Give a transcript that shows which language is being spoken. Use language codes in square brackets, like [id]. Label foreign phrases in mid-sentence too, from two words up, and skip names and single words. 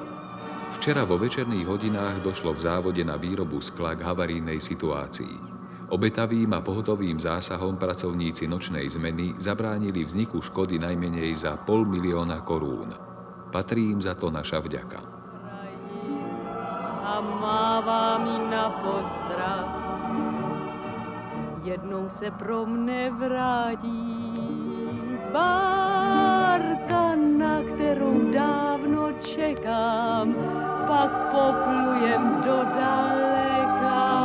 [sk] Včera vo večerných hodinách došlo v závode na výrobu skla k havarijnej situácii. Obetavým a pohotovým zásahom pracovníci nočnej zmeny zabránili vzniku škody najmenej za 500 000 korún. Patrí im za to naša vďaka. [cs] A mává mi na pozdrav, jednou se pro mne vrátí barka, na kterou dávno čekám, pak poplujem do daleka.